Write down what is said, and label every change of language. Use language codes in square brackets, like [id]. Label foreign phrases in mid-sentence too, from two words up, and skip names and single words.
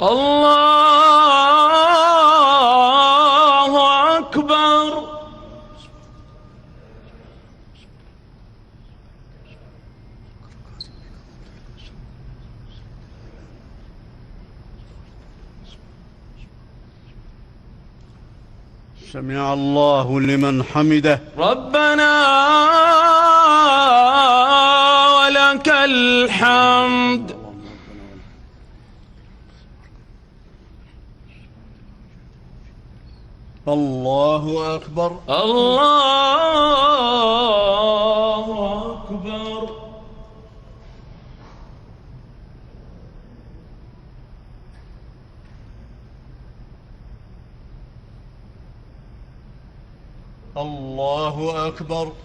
[ar] اللہ اکبر سمع اللہ لمن حمده ربنا ولك الحمد اللہ اکبر اللہ اکبر اللہ اکبر